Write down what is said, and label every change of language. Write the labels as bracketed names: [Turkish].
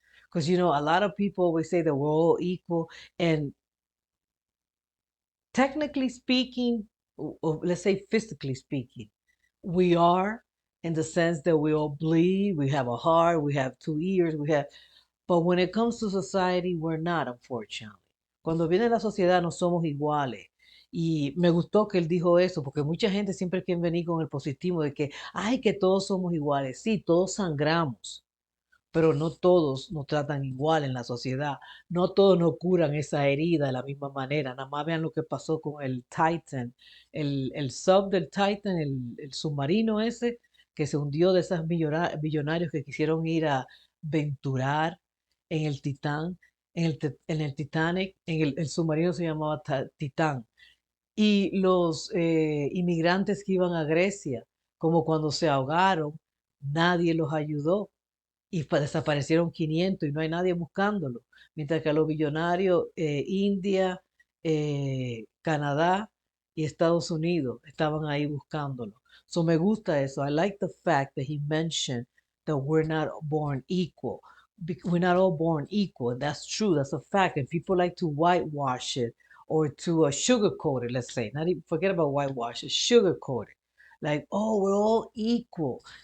[English] Because, you know, a lot of people always say that we're all equal. And technically speaking, or let's say physically speaking, we are, in the sense that we all bleed, we have a heart, we have two ears, we have, but when it comes to society, we're not, unfortunately. [Spanish] Cuando viene la sociedad no somos iguales. Y me gustó que él dijo eso, porque mucha gente siempre quiere venir con el positivo de que, ay, que todos somos iguales. Sí, todos sangramos, pero no todos nos tratan igual en la sociedad. No todos nos curan esa herida de la misma manera. Nada más vean lo que pasó con el Titan, el sub del Titan, el submarino ese que se hundió de esos millonarios que quisieron ir a venturar en el Titán, en el Titanic, el submarino se llamaba Titán. Y los inmigrantes que iban a Grecia, como cuando se ahogaron, nadie los ayudó y desaparecieron 500 y no hay nadie buscándolo. Mientras que a los billonarios, India, Canadá y Estados Unidos estaban ahí buscándolo. So me gusta eso. [English] I like the fact that he mentioned that we're not born equal. We're not all born equal. That's true. That's a fact. And people like to whitewash it or to sugarcoat it, let's say. Not even forget about whitewash it, sugarcoat it. Like, oh, we're all equal.